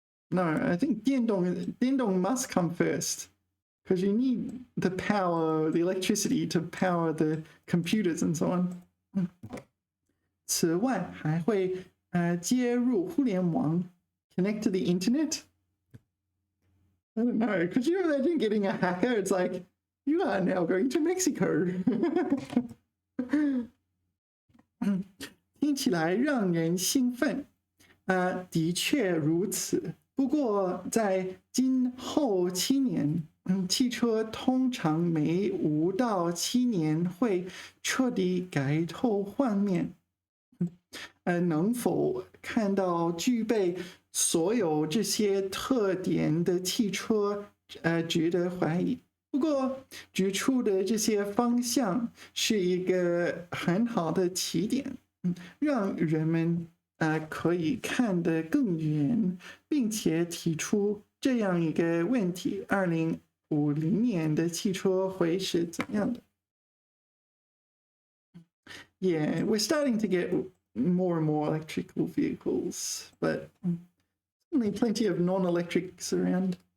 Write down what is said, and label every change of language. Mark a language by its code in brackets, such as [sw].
[en] No, I think 电动 must come first because you need the power, the electricity to power the computers and so on. [zh] 此外，还会接入互联网 [en] connect to the internet. I don't know. Could you imagine getting a hacker? It's like, you are now going to Mexico. [zh] 听起来让人兴奋，的确如此。不过，在今后7年，汽车通常每5到7年会彻底改头换面。能否看到具备所有这些特点的汽车，值得怀疑。不过，指出的这些方向是一个很好的起点。让人们可以看得更远，并且提出这样一个问题：2050年的汽车会是怎样的 [en] ？Yeah, we're starting to get more and more electrical vehicles, but only plenty of non-electrics around.